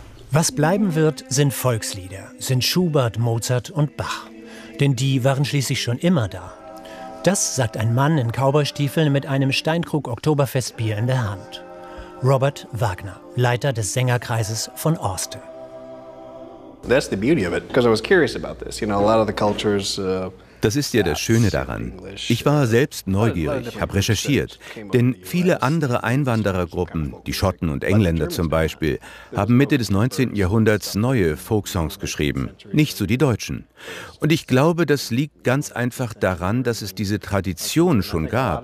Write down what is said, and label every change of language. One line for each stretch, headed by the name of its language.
German: Was bleiben wird, sind Volkslieder, sind Schubert, Mozart und Bach. Denn die waren schließlich schon immer da. Das sagt ein Mann in Cowboystiefeln mit einem Steinkrug Oktoberfestbier in der Hand. Robert Wagner, Leiter des Sängerkreises von Orste.
English: That's the beauty of it, because I was curious about this. You know, a lot of the cultures.
German: Das ist ja das Schöne daran. Ich war selbst neugierig, habe recherchiert. Denn viele andere Einwanderergruppen, die Schotten und Engländer zum Beispiel, haben Mitte des 19. Jahrhunderts neue Folksongs geschrieben, nicht so die Deutschen. Und ich glaube, das liegt ganz einfach daran, dass es diese Tradition schon gab.